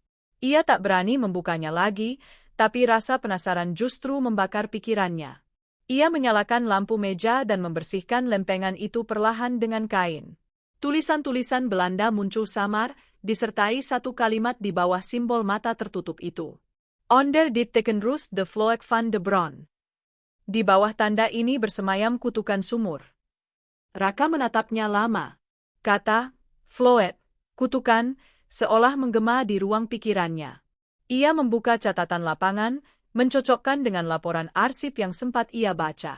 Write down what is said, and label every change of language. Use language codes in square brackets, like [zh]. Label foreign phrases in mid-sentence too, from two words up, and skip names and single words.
[id] Ia tak berani membukanya lagi, tapi rasa penasaran justru membakar pikirannya. Ia menyalakan lampu meja dan membersihkan lempengan itu perlahan dengan kain. Tulisan-tulisan Belanda muncul samar, disertai satu kalimat di bawah simbol mata tertutup itu. [nl] Onder dit tekenrus de Vloek van de Bron. [id] Di bawah tanda ini bersemayam kutukan sumur. Raka menatapnya lama. Kata, Vloet, kutukan, seolah menggema di ruang pikirannya. Ia membuka catatan lapangan, mencocokkan dengan laporan arsip yang sempat ia baca.